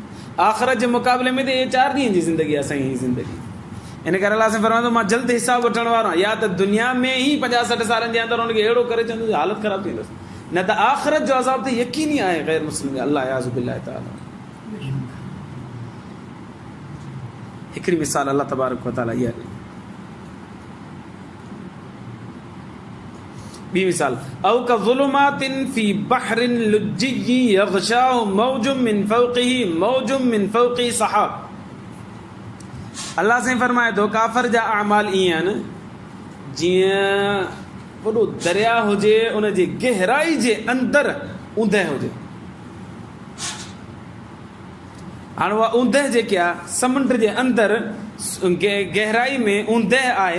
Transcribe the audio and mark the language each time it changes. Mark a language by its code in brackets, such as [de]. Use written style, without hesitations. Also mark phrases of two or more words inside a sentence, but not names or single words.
[sd] आख़िरत जे मुक़ाबले में त इहे 4 ॾींहंनि जी ज़िंदगी आहे असांजी ज़िंदगी। इन करे अलाह साईं फरमाईंदो मां जल्द हिसाब वठण वारो आहियां। या त दुनिया में ई 50-60 सालनि जे अंदरि हुनखे अहिड़ो करे चवंदो हालत ख़राबु थींदसि, न त आख़िरत जो अज़ाब त यकीनी आहे ग़ैर मुस्लिम, अल्लाह [ar] عياذ بالله [sd] ताला। हिकिड़ी मिसाल अल्लाह [ar] تبارك وتعالى [sd] इहा ॾिनी। ॿी मिसाल, [ar] أو كظلمات في بحر لجي يغشاه موج من فوقه موج من فوقه سحاب. [sd] अल्लाह साईं फरमाए थो काफ़र जा अमाल ईअं आहिनि जीअं वॾो दरिया हुजे, उनजी गहराई जे अंदरि ऊंदहि हुजे। हाणे उहा ऊंदहि जेकी आहे समुंड जे अंदरि गहराई में ऊंदहि आहे।